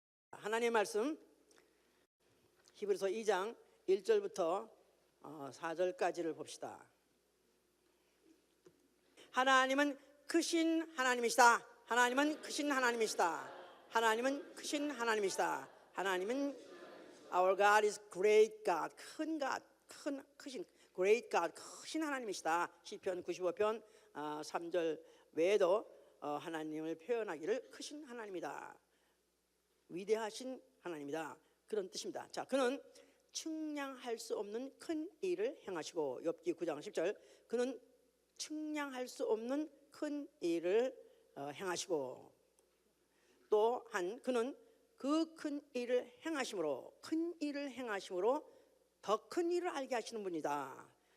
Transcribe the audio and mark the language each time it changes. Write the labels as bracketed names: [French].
[Korean] 하나님의 말씀 히브리서 2장 1절부터 4절까지를 봅시다. 하나님은 크신 하나님이시다. 하나님은 크신 하나님이시다. 하나님은 크신 하나님이시다. [English] 하나님은 Our God is great God. [Korean] 큰 God, 크신 great God, 크신 하나님이시다. 시편 95편 3절 외에도 하나님을 표현하기를 크신 하나님이다. 위대하신 하나님이다. 그런 뜻입니다. 자, 그는 측량할 수 없는 큰 일을 행하시고, 욥기 9장 10절, 그는 측량할 수 없는 큰 일을 행하시고, 또한 그는 그 큰 일을 행하심으로, 큰 일을 행하심으로 더 큰 일을 알게 하시는 분이다.